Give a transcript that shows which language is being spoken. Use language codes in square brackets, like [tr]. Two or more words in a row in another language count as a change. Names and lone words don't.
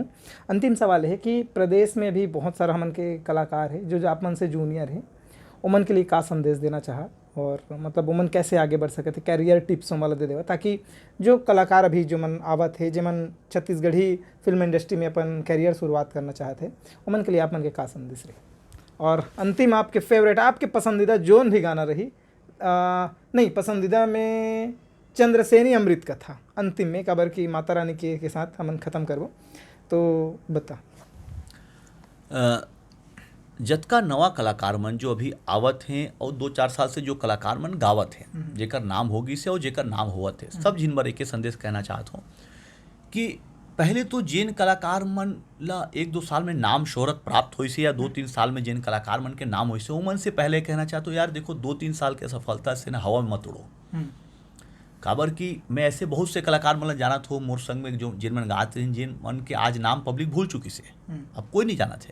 [hne] अंतिम सवाल है कि प्रदेश में भी बहुत सारा हमन के कलाकार है जो आप मन से जूनियर है, उमन के लिए का संदेश देना चाहा, और मतलब उमन कैसे आगे बढ़ सके थे, [en] career tips [hne] वाला दे देवा, ताकि जो कलाकार अभी जो मन आवत है, जो मन छत्तीसगढ़ी [en] film industry [hne] में अपन कैरियर शुरुआत करना चाहते, उमन के लिए आप मन के का संदेश रहे। और अंतिम आपके फेवरेट, आपके पसंदीदा जोन भी गाना रही, नहीं पसंदीदा में चंद्रसेनी अमृत कथा अंतिम में कबर की माता रानी के साथ हमन ख़त्म करबो, तो बता। जतका नवा कलाकार मन जो अभी आवत हैं और 2-4 साल से जो कलाकार मन गावत हैं, जेकर नाम होगी से और जेकर नाम होवत है, सब जिन बर एक संदेश कहना चाहत हूँ कि पहले तो जिन कलाकार मन ला 1-2 साल में नाम शोहरत प्राप्त हुई से, या 2-3 साल में जिन कलाकार मन के नाम हुई से, वो मन से पहले कहना चाहता हूँ यार देखो 2-3 साल के सफलता से ना हवा में मत उड़ो। काबर कि मैं ऐसे बहुत से कलाकार मन जाना था मोर संग में, जो जिन मन गाते हैं, जिन मन के आज नाम पब्लिक भूल चुकी से, अब कोई नहीं जाना थे।